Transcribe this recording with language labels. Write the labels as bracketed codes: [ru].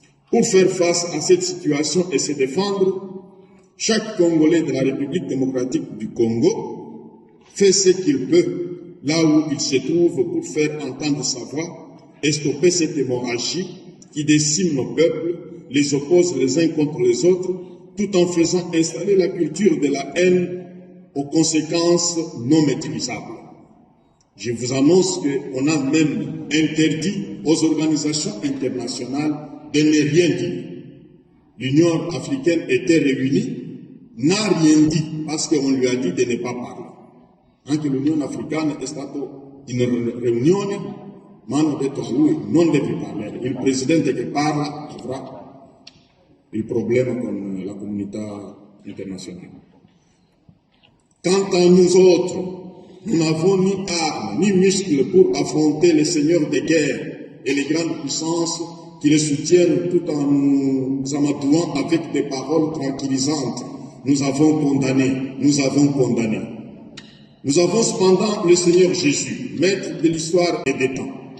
[fr] Pour faire face à cette situation et se défendre, chaque Congolais de la République démocratique du Congo fait ce qu'il peut là où il se trouve pour faire entendre sa voix et stopper cette hémorragie qui décime nos peuples, les oppose les uns contre les autres, tout en faisant installer la culture de la haine aux conséquences non maîtrisables. Je vous annonce qu'on a même interdit aux organisations internationales de ne rien dire. L'Union africaine était réunie, n'a rien dit parce qu'on lui a dit de ne pas parler. [it] Anche l'Unione Africana è stata in riunione, ma hanno detto a lui non deve parlare. Il presidente che parla avrà il problema con la comunità internazionale. [fr] Quant à nous autres, nous n'avons ni armes ni muscles pour affronter les seigneurs de guerre et les grandes puissances qui les soutiennent tout en nous amadouant avec des paroles tranquillisantes. Nous avons condamné, nous avons condamné. Nous avons cependant le Seigneur Jésus, maître de l'histoire et des temps.